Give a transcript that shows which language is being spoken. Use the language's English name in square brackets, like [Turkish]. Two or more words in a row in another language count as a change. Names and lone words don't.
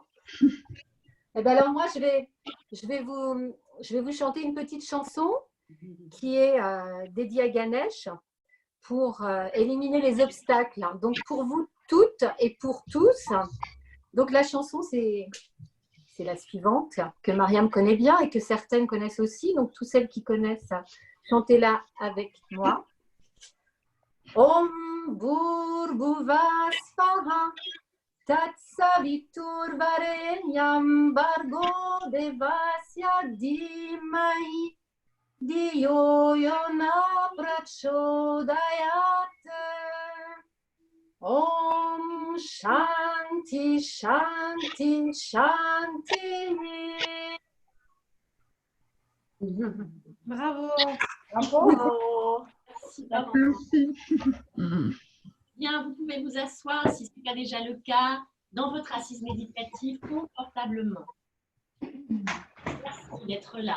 [French] Eh ben alors moi, je vais vous chanter une petite chanson qui est dédiée à Ganesh pour éliminer les obstacles. Donc pour vous toutes et pour tous. Donc la chanson, c'est la suivante que Mariam connaît bien et que certaines connaissent aussi. Donc toutes celles qui connaissent, chantez-la avec moi. [Sanskrit] ओम् भूर्भुवः स्वाहा तत्सवितुर्वरेण्यम् भर्गो देवस्य धीमहि धियो योन प्रचोदयात्. ओम् शान्ति शान्ति शान्ति. [French] Bravo. Bravo. Merci. Bien, vous pouvez vous asseoir, si ce n'est pas déjà le cas, dans votre assise méditative confortablement. Merci d'être là.